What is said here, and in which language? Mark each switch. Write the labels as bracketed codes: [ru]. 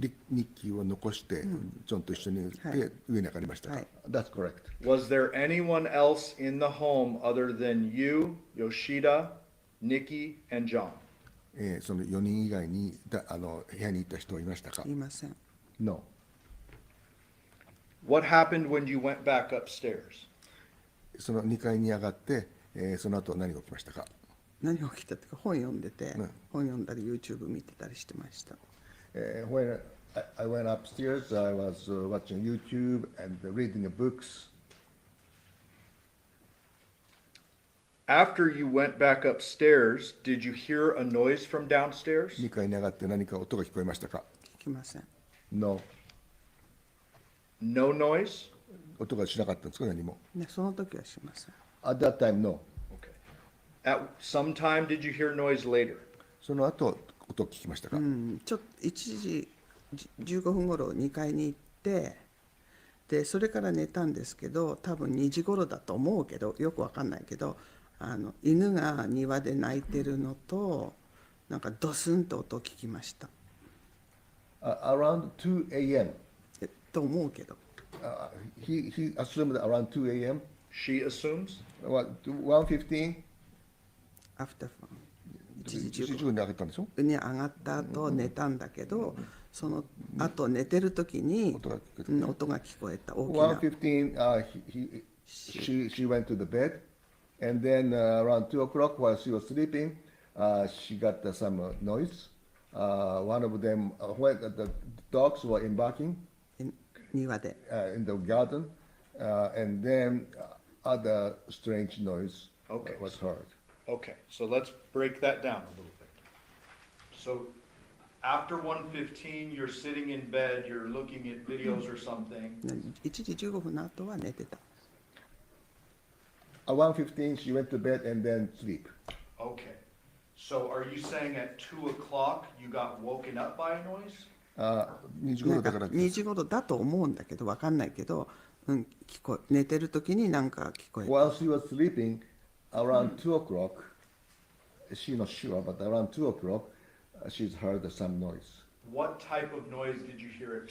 [ja] ニッキーを残してジョンと一緒に行って上に上がりましたか？はい。 [en] That's correct. Was there anyone else in the home other than you, Yoshida, Nikki, and John? [ja] その4人以外に部屋にいた人はいましたか？いません。 [en] No. What happened when you went back upstairs? [ja] その2階に上がって、その後何が起きましたか？何が起きたっていうか本読んでて、うん本読んだり YouTube 見てたりしてました。 [en] When I went upstairs, I was watching YouTube and reading books. After you went back upstairs, did you hear a noise from downstairs? [ja] 2階に上がって何か音が聞こえましたか？聞きません。 [en] No. No noise? [ja] 音がしなかったんですか？何も。ね、その時はしません。 [en] At that time, no. Okay. At some time, did you hear noise later? [ja] その後音を聞きましたか？ちょっと1時15分頃2階に行って、でそれから寝たんですけど、多分2時頃だと思うけど、よくわかんないけど、犬が庭で鳴いてるのと、なんかドスンと音を聞きました。 [en] Around 2 a.m. [ja] と思うけど。 [en] He assumed around 2 a.m. She assumes? What, 1:15? After 1 1 [ja] 時 15分に上がったんでしょ？に上がった後寝たんだけど、その後寝てる時に音が聞こえた。大きな。 [en] 1:15, she went to the bed, and then around 2 o'clock while she was sleeping, she got some noise. One of them, when the dogs were embarking [ja] 庭で。 [en] in the garden, and then other strange noise Okay. was heard. Okay, so let's break that down a little bit. So after 1:15, you're sitting in bed, you're looking at videos or something. [ja] 1時15分の後は寝てた。 [en] At 1:15, she went to bed and then sleep. Okay, so are you saying at 2 o'clock you got woken up by a noise? [ja] 2時なんか頃だから 2時頃だと思うんだけど、わかんないけど、寝てる時になんか聞こえた。 [en] While she was sleeping, around 2 o'clock, she's not sure, but around 2 o'clock, she's heard some noise. What type of noise did you hear at